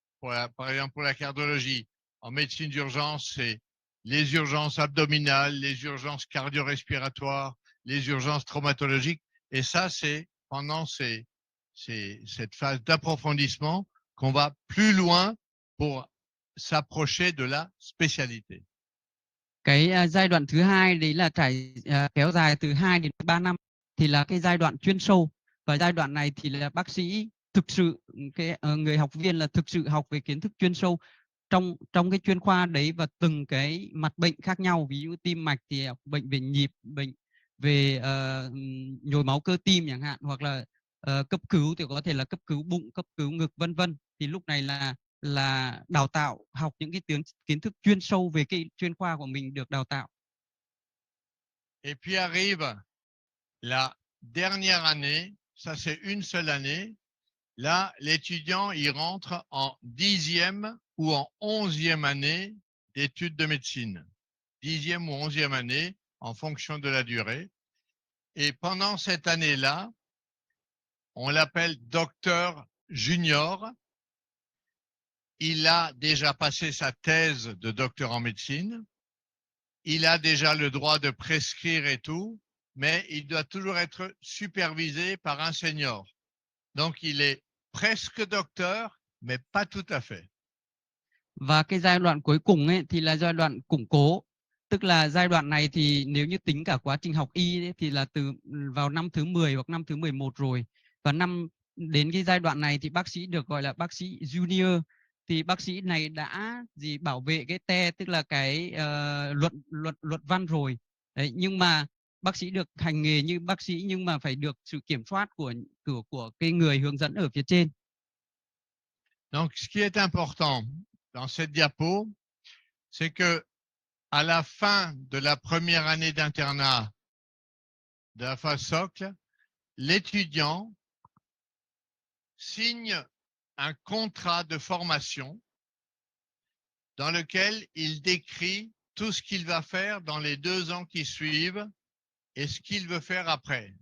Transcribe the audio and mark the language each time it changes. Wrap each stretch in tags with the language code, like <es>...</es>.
<fr>Par exemple, pour la cardiologie, en médecine d'urgence, c'est les urgences abdominales, les urgences cardio-respiratoires, les urgences traumatologiques. Et ça, c'est pendant cette phase d'approfondissement qu'on va plus loin pour s'approcher de la spécialité.</fr> <vi>Cái giai đoạn thứ hai đấy là kéo dài từ 2 đến 3 năm, thì là cái giai đoạn chuyên sâu. Và giai đoạn này thì là bác sĩ thực sự, người học viên là thực sự học về kiến thức chuyên sâu trong cái chuyên khoa đấy, và từng cái mặt bệnh khác nhau. Ví dụ tim mạch thì bệnh về nhịp, bệnh về nhồi máu cơ tim chẳng hạn, hoặc là cấp cứu thì có thể là cấp cứu bụng, cấp cứu ngực vân vân. Thì lúc này là đào tạo, học những cái kiến thức chuyên sâu về cái chuyên khoa của mình được đào tạo.</vi> <fr>Et puis arrive la dernière année, ça c'est une seule année. Là, l'étudiant, il rentre en 10e ou en 11e année d'études de médecine. 10e ou 11e année en fonction de la durée. Et pendant cette année-là, on l'appelle docteur junior. Il a déjà passé sa thèse de docteur en médecine. Il a déjà le droit de prescrire et tout, mais il doit toujours être supervisé par un senior. Donc, il est presque docteur, mais pas tout à fait.</fr> <vi>Và cái giai đoạn cuối cùng ấy thì là giai đoạn củng cố. Tức là giai đoạn này thì nếu như tính cả quá trình học y ấy, thì là vào năm thứ 10 hoặc năm thứ 11 rồi. Và đến cái giai đoạn này thì bác sĩ được gọi là bác sĩ junior. Thì bác sĩ này đã bảo vệ cái tức là cái luận văn rồi. Đấy, nhưng mà bác sĩ được hành nghề như bác sĩ, nhưng mà phải được sự kiểm soát của cái người hướng dẫn ở phía trên.</vi> <fr>Donc, ce qui est important dans cette diapo, c'est que à la fin de la première année d'internat de la phase socle, l'étudiant signe un contrat de formation dans lequel il décrit tout ce qu'il va faire dans les 2 ans qui suivent et ce qu'il veut faire après.</fr>